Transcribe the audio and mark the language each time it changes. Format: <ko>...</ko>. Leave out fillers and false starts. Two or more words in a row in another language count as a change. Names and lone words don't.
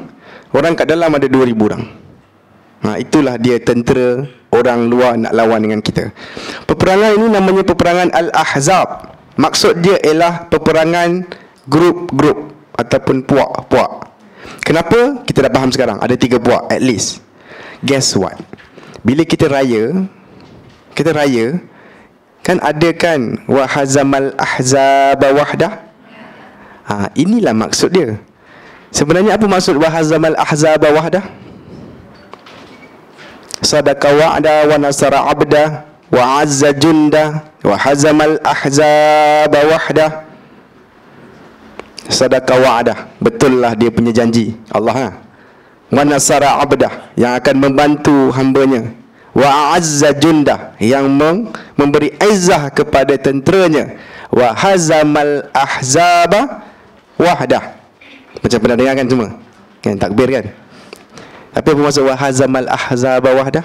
<ms>Orang kat dalam ada 2,000 orang. Itulah dia tentera orang luar nak lawan dengan kita. Peperangan ini namanya peperangan Al-Ahzab. Maksud dia ialah peperangan grup-grup ataupun puak-puak. Kenapa? Kita dah faham sekarang. Ada 3 puak</ms> <en>at least. Guess what?</en> <ms>Bila kita raya kan ada kan</ms> <ar>وهزم الأحزاب وحده.</ar> <ms>Inilah maksud dia. Sebenarnya apa maksud</ms> <ar>وهزم الأحزاب وحده? صدق وعده ونصر عبده وأعز جنده وهزم الأحزاب وحده. صدق وعده,</ar> <ms>betul lah dia punya janji Allah.</ms> <ar>ونصر عبده,</ar> <ms>yang akan membantu hambanya.</ms> <ar>وأعز جنده,</ar> <ms>yang memberi izzah kepada tenteranya.</ms> <ar>وهزم الأحزاب وحده.</ar> <ms>Macam pernah dengar kan semua? Kan takbir kan? Tapi apa maksud</ms> <ar>وهزم الأحزاب وحده?</ar>